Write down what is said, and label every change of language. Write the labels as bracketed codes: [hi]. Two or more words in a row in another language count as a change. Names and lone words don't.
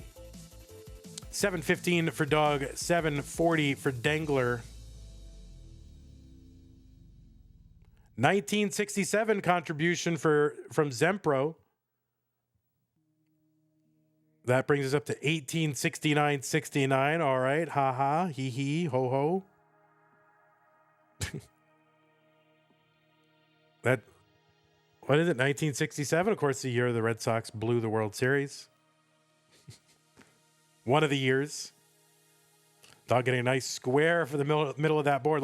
[en] $7.15 for Dog, $7.40 for Dengler. 1967 contribution from Zempro. That brings us up to 1869.69. All right, ha ha, hee hee, ho ho. What is it? 1967, of course, the year the Red Sox blew the World Series. One of the years. Dog getting a nice square for the middle of that board.